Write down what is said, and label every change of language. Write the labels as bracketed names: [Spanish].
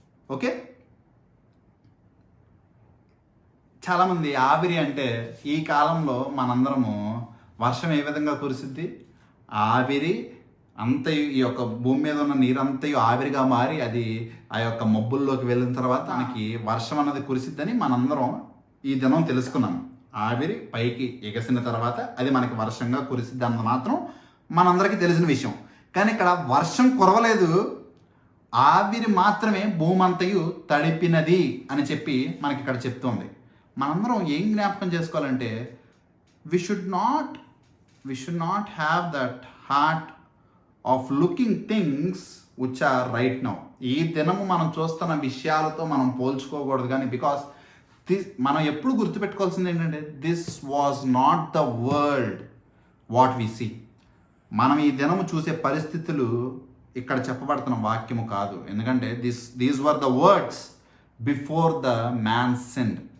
[Telugu] Okay, చాలామంది ఆవిరి అంటే ఈ కాలంలో మనందరము వర్షం ఏ విధంగా కురిసిద్ది, ఆవిరి అంతయు ఈ యొక్క భూమి మీద ఉన్న నీరంతయు ఆవిరిగా మారి అది ఆ యొక్క మబ్బుల్లోకి వెళ్ళిన తర్వాత మనకి వర్షం అన్నది కురిసిద్దని మనందరం ఈ దినం తెలుసుకున్నాం. ఆవిరి పైకి ఎగసిన తర్వాత అది మనకి వర్షంగా కురిసిద్ది అన్నది మాత్రం మనందరికీ తెలిసిన విషయం. కానీ ఇక్కడ వర్షం కురవలేదు, ఆవిరి మాత్రమే భూమి అంతయు తడిపినది అని చెప్పి మనకి ఇక్కడ చెప్తోంది. మనందరం ఏం జ్ఞాపకం చేసుకోవాలంటే, [English] we should not have that heart of looking things which are right now. [Telugu] ఈ దినము మనం చూస్తున్న విషయాలతో మనం పోల్చుకోకూడదు. కానీ బికాస్ మనం ఎప్పుడు గుర్తుపెట్టుకోవాల్సింది ఏంటంటే, [English] This was not the world what we see. [Telugu] మనం ఈ దినము చూసే పరిస్థితులు ఇక్కడ చెప్పబడుతున్న వాక్యము కాదు. ఎందుకంటే [English] These were the words before the man sinned.